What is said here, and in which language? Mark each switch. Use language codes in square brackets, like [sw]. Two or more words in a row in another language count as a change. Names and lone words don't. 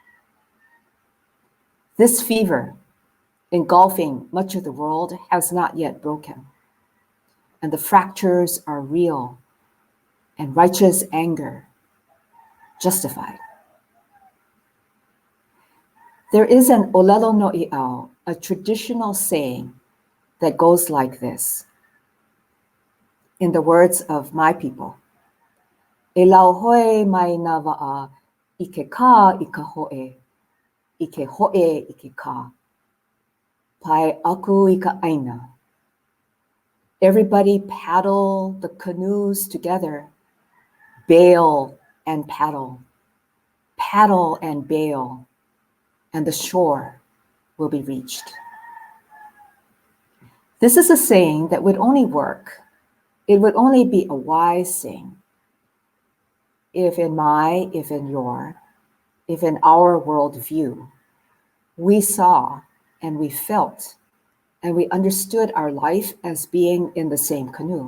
[en] this fever engulfing much of the world has not yet broken, and the fractures are real and righteous anger justified. There is an [haw] olelo no i'au, [en] a traditional saying that goes like this. In the words of my people, [haw] e lau hoe mai na wa'a i ke ka i ka hoe, i ke hoe i ke ka, pai aku i ka aina. [en] Everybody paddle the canoes together, bail and paddle and bail, and the shore will be reached. This is a saying that would only work, it would only be a wise saying if in our worldview, we saw and we felt and we understood our life as being in the same canoe.